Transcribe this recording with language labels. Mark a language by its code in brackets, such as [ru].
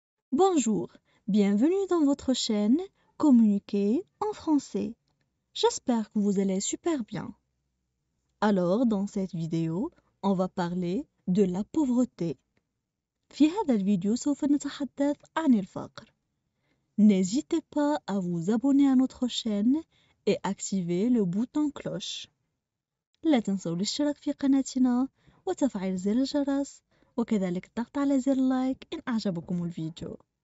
[fr] Bonjour, bienvenue dans votre chaîne Communiquer en français. J'espère que vous allez super bien. Alors, dans cette vidéo, on va parler de la pauvreté. [ar] في هذا الفيديو سوف نتحدث عن الفقر. [fr] N'hésitez pas à vous abonner à notre chaîne et activer le bouton cloche. [ar] لا تنسوا الاشتراك في قناتنا وتفعيل زر الجرس وكذلك الضغط على زر لايك إن أعجبكم الفيديو.